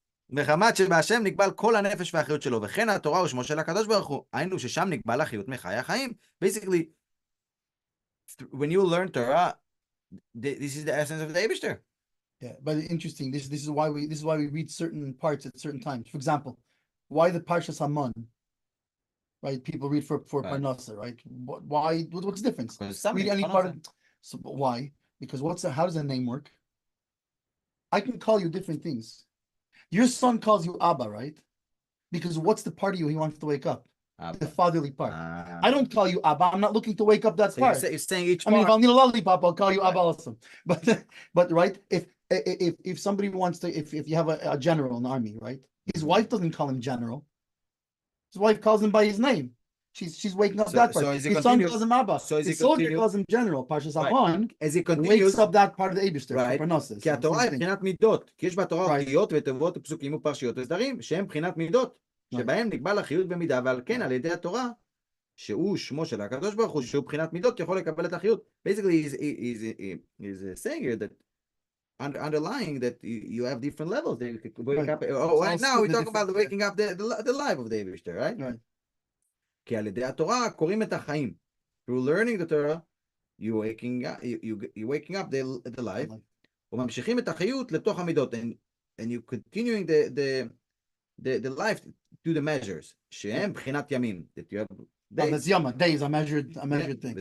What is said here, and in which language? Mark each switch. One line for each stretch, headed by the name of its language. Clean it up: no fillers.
Hebrew: מחמת שבהשם נקבל כל הנפש והחיות שלו, וכן התורה ושמו של הקדוש ברוך הוא, היינו ששם נקבל החיות מחי החיים.
English: Basically, when you learn Torah, this is the essence of the Eibishter. Yeah, but interesting. This is why we read certain parts at certain times. For example, why the Parshas Haman? Right, people read for right. Parnasa, right? Why? What's the difference? Read any part of. So why? Because how does the name work? I can call you different things. Your son calls you Abba, right? Because what's the part of you he wants to wake up? Abba. The fatherly part. I don't call you Abba. I'm not looking to wake up that part. You're saying each part. I mean, if I'll need a lollipop, I'll call you Abba also. But right, if somebody wants to, if you have a general in the army, right? His wife doesn't call him general. His wife calls him by his name. She's waking up that part. His son calls him Abba. His soldier calls him general. Parshas Haman wakes up that part of the Eibishter. Right.
Hebrew: כי התורה היא בחינת מידות. כי יש בתורה אותיות ותיבות ופסוקים ופרשיות וסדרים שהם בחינת מידות. שבהם נקבל החיות במידה, ועל כן על ידי התורה, שהוא שמו של הקדוש ברוך הוא, שהוא בחינת מידות, יכול לקבל את החיות.
English: Basically, he's saying here that underlying that you have different levels. They wake up. Right now we talk about waking up the life of the Eibishter, right?
Hebrew: כי על ידי התורה קוראים את החיים.
English: Through learning the Torah, you're waking up the life,
Hebrew: וממשיכים את החיות לתוך המידות,
English: and you continuing the life to the measures,
Hebrew: שהם בחינת ימים.
English: That you have days. That's yama. Days, a measured thing.